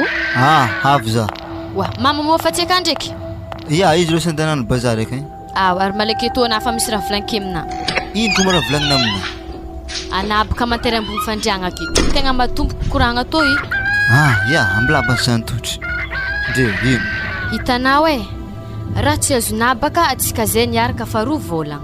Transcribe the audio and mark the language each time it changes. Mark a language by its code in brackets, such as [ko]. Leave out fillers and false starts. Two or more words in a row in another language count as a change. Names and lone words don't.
[mg] Avy za Wa mama mo fa tseka ndraiky. ia izy reo sandanany bazary akagny Ary malaky eto na fa misy raha volaniko amina. ino koa mo raha volagnina amina Anabaka mantery ambony fandriagna aketo. Tegna matomboky koragna tô ia ambilabany santotry de ino Hitanao raha tsy azo nabaka atsika zay niaraka fa 2 vôlagna.